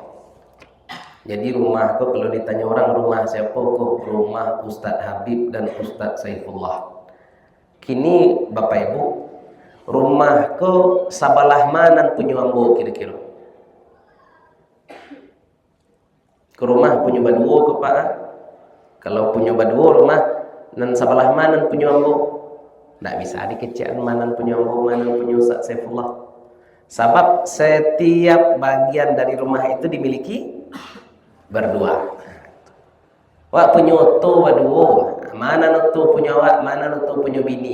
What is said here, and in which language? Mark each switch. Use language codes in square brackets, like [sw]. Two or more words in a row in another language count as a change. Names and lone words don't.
[id] Jadi rumahku kalau ditanya orang rumah siapa kok, rumah Ustaz Habib dan Ustaz Saifullah. [min] Kini Bapak Ibu, rumahku sabalah mana punya ambo kira-kira? Ke rumah punya baduo ke Pak? Kalau punya baduo rumah nan sabalah mana punya ambo? Tidak bisa dikecek mana punya ambo, mana punya Ustaz Saifullah. [id] Sebab setiap bagian dari rumah itu dimiliki berdua. [min] Wak punya oto baduo, mana noto punya wak, mana noto punya bini.